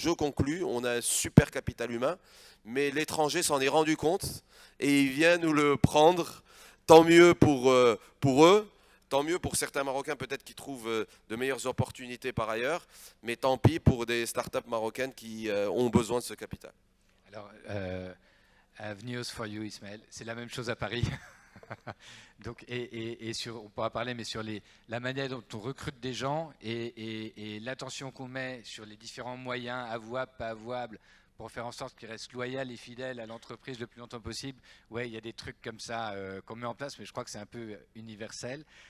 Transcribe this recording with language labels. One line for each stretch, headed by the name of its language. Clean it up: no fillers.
French: Je conclus, on a un super capital humain, mais l'étranger s'en est rendu compte et il vient nous le prendre. Tant mieux pour eux, tant mieux pour certains Marocains peut-être qui trouvent de meilleures opportunités par ailleurs, mais tant pis pour des startups marocaines qui ont besoin de ce capital.
English: Alors, I have news for you, Ismaël.
French: C'est la même chose à Paris. Donc, on pourra parler, mais sur la manière dont on recrute des gens et l'attention qu'on met sur les différents moyens, avouables, pas avouables, pour faire en sorte qu'ils restent loyaux et fidèles à l'entreprise le plus longtemps possible. Ouais, il y a des trucs comme ça qu'on met en place, mais je crois que c'est un peu universel.